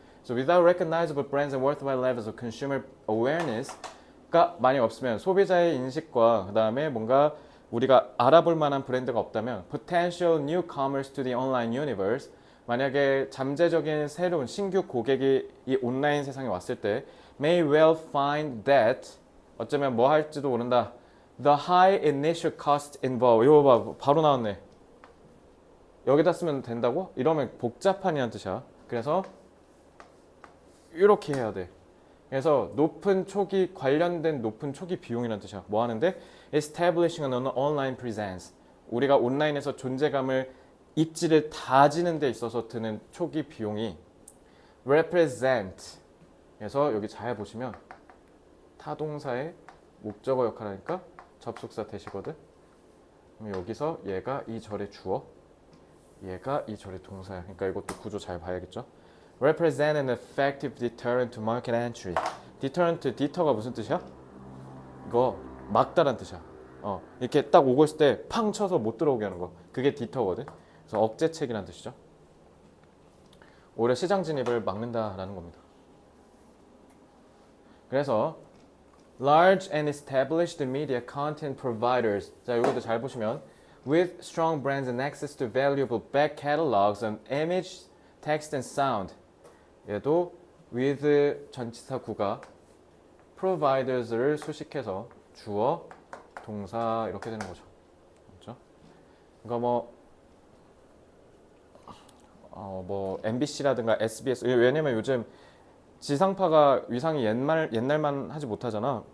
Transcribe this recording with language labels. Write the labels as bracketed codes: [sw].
[en] So without recognizable brands and worthwhile levels of consumer awareness [ko] 가 만약 없으면 소비자의 인식과 그다음에 뭔가 우리가 알아볼 만한 브랜드가 없다면 [en] potential newcomers to the online universe [ko] 만약에 잠재적인 새로운 신규 고객이 이 온라인 세상에 왔을 때 [en] may well find that [ko] 어쩌면 뭐 할지도 모른다. [en] The high initial cost involved. [ko] 이거 봐, 바로 나왔네. 여기다 쓰면 된다고? 이러면 복잡한이란 뜻이야. 그래서 이렇게 해야 돼. 그래서 높은 초기 관련된 높은 초기 비용이란 뜻이야. 뭐 하는데? [en] Establishing an online presence. [ko] 우리가 온라인에서 존재감을 입지를 다지는 데 있어서 드는 초기 비용이 [en] represent. [ko] 그래서 여기 잘 보시면 타동사의 목적어 역할하니까 접속사 대시거든. 그럼 여기서 얘가 이 절의 주어, 얘가 이 절의 동사야. 그러니까 이것도 구조 잘 봐야겠죠. [en] Represent an effective deterrent to market entry. [ko] deterrent, deter가 무슨 뜻이야? 이거 막다란 뜻이야. 이렇게 딱 오고 있을 때 팡 쳐서 못 들어오게 하는 거. 그게 deter거든. 그래서 억제책이라는 뜻이죠. 오히려 시장 진입을 막는다라는 겁니다. 그래서 [en] large and established media content providers. [ko] 자, 여기도 잘 보시면 [en] with strong brands and access to valuable back catalogs on image, text and sound. [ko] 얘도 with 전치사 구가 providers를 수식해서 주어, 동사 이렇게 되는 거죠. 그렇죠? 그러니까 뭐 MBC라든가 SBS 왜냐면 요즘 지상파가 위상이 옛날만 하지 못하잖아.